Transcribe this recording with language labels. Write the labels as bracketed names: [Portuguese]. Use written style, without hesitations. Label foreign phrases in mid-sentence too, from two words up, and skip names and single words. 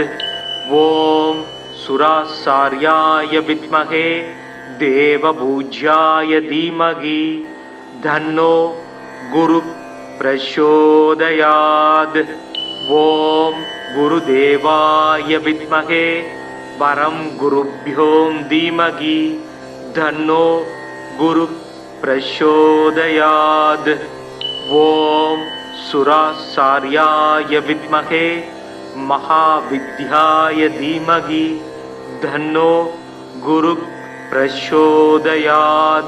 [Sanskrit] ओम् सुराचार्याय विद्महे देवपूज्याय धीमहि तन्नो गुरु प्रचोदयात्. ओम् गुरुदेवाय विद्महे परम् गुरुभ्यो धीमहि धन्नो गुरु प्रचोदयात्। ओम सुराचार्याय विद्महे महाविद्याय धीमहि धन्नो गुरु प्रचोदयात्।